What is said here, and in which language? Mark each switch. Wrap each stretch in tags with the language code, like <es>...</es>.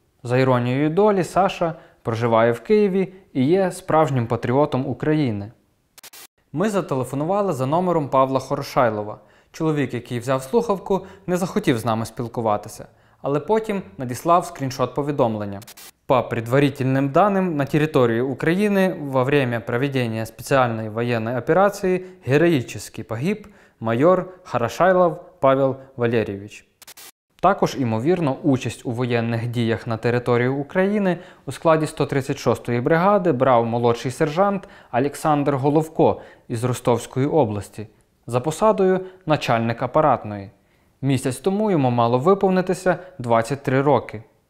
<uk>За іронією долі, Саша проживає в Києві і є справжнім патріотом України. Ми зателефонували за номером Павла Хорошайлова. Чоловік, який взяв слухавку, не захотів з нами спілкуватися, але потім надіслав скріншот повідомлення.</uk> <ru>По предварительным данным, на территории Украины во время проведения специальной военной операции героически погиб майор Хорошайлов Павел Валерьевич.</ru> <uk>Також, ймовірно, участь у воєнних діях на території України у складі 136-ї бригади брав молодший сержант Олександр Головко із Ростовської області за посадою начальник апаратної. Місяць тому йому мало виповнитися 23 роки.</uk>